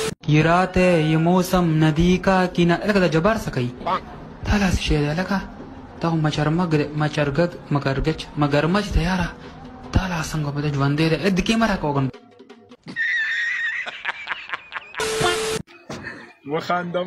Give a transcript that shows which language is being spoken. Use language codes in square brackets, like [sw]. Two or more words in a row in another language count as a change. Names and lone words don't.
[ur] یہ رات ہے یہ موسم ندی کا کنارہ [ps] لکه د جبار سکی دا لاس شی دی لکه دا مگرمچ دی یاره دا لا څنګه به د ژوندې دی د کیمره کوګم وخندم